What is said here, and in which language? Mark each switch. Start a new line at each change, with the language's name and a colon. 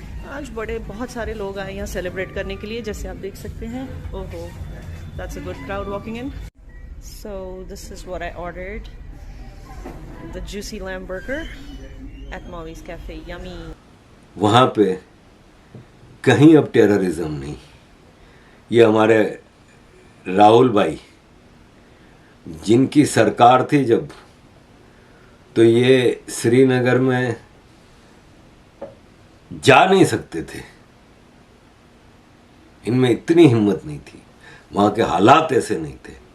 Hindi: आज बहुत सारे लोग आए यहाँ सेलिब्रेट करने के लिए, जैसे आप देख सकते हैं।
English: ओहो, that's a good crowd walking in. So this is what I ordered, the juicy lamb burger at Molly's Cafe. Yummy.
Hindi: वहाँ पे कहीं अब टेररिज्म नहीं। ये हमारे राहुल भाई, जिनकी सरकार थी जब, तो ये श्रीनगर में जा नहीं सकते थे, इनमें इतनी हिम्मत नहीं थी, वहाँ के हालात ऐसे नहीं थे।